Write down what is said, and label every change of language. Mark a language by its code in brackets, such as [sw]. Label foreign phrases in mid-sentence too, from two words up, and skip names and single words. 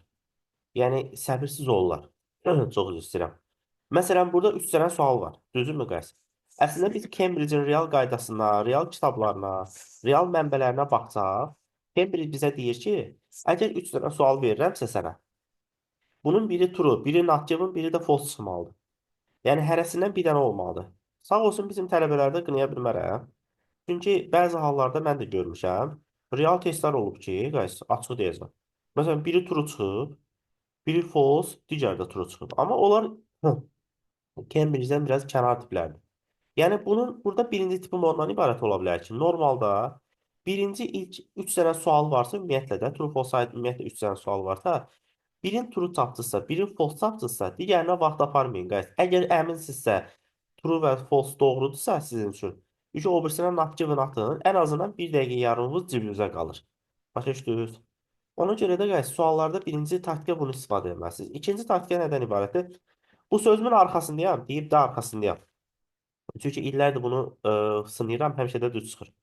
[az] Yəni, səbirsiz olurlar. Çox üzr istəyirəm. Məsələn, burada 3 dənə sual var. Düzdürmü, guys? Əslində biz Cambridge-in real qaydasına, real kitablarına, real mənbələrinə baxsaq, Cambridge bizə deyir ki, əgər 3 dənə sual verirəmsə sənə, bunun biri true, biri [en] not given, [az] biri də false çıxmalıdır. Yəni hərəsindən bir dənə olmalıdır. Sağ olsun bizim tələbələrdə qınaya bilmərəm. Çünki bəzi hallarda mən də görmüşəm. Real testlər olub ki, guys, açıq deyəcəm. Məsələn, biri true çıxıb, biri false, digəri də true çıxıb. Amma onlar Cambridge-dən biraz kənar tiplərdir. Yəni bunun burada birinci tipim ondan ibarət ola bilər ki, normalda birinci ilk 3 dənə sual varsa, ümumiyyətlə də [en] true false side [az] ümumiyyətlə 3 dənə sual varsa, birin true tapdınızsa, birin false tapdınızsa, digərinə vaxt aparmayın, guys. Əgər əminsinizsə, true və false doğrudursa sizin üçün, o birisinə [en] not given [az] atın, ən azından 1 dəqiqə yarımınız cibinizə qalır. Başa düşdünüz? Ona görə də guys, suallarda birinci taktika bunu istifadə etməlisiniz. İkinci taktika nədən ibarətdir? Bu sözümün arxasındayam, deyib də arxasındayam. Çünki illərdir bunu sınayıram, həmişə də düz çıxır.